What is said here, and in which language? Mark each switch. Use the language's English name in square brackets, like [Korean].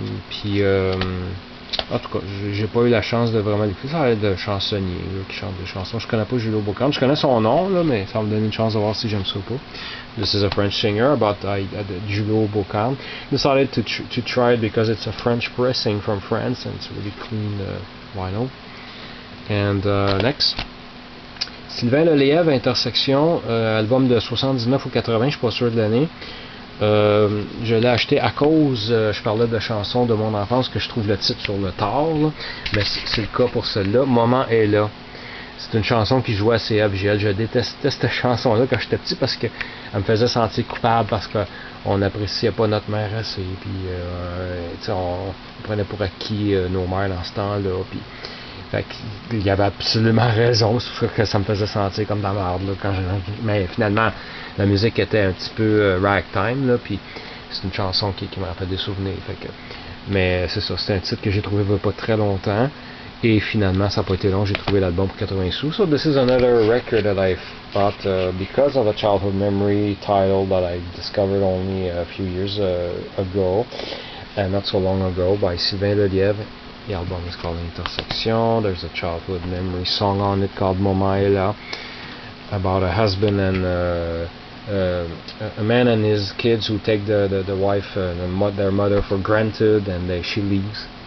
[French] Puis en tout cas, j'ai pas eu la chance de vraiment l'écouter. Ça a l'air de chansonnier là, qui chante des chansons. Je connais pas Julot Beaucarme. Je connais son nom, là, mais ça va me donner une chance de voir si j'aime ça ou pas. [English] This is a French singer, but Julot Beaucarme. Decided to try it because it's a French pressing from France and it's really clean vinyl. And next, [French] Sylvain Lelièvre, Intersection, album de 79 ou 80, je suis pas sûr de l'année. Je l'ai acheté à cause, je parlais de chansons de mon enfance que je trouve le titre sur le tard, là, mais c'est le cas pour celle-là. Moment est là. C'est une chanson qui jouait à CFGL. Je détestais cette chanson-là quand j'étais petit parce qu'elle me faisait sentir coupable parce qu'on n'appréciait pas notre mère assez. Puis, on prenait pour acquis nos mères dans ce temps-là. Puis, fait qu'il y avait absolument raison. C'est sûr que ça me faisait sentir comme dans la merde. Mais finalement, la musique était un petit peu ragtime. Là, puis c'est une chanson qui me rappelle des souvenirs. Mais c'est ça, c'est un titre que j'ai trouvé il n'y a pas très longtemps. Et finalement, ça n'a pas été long, j'ai trouvé l'album pour 80 sous. [English] So this is another record that I bought because of a childhood memory title that I discovered only a few years ago, and not so long ago, by Sylvain Lelièvre. The album is called Intersection. There's a childhood memory song on it called Moment est là, about a husband and a man and his kids who take the wife and their mother for granted, and she leaves.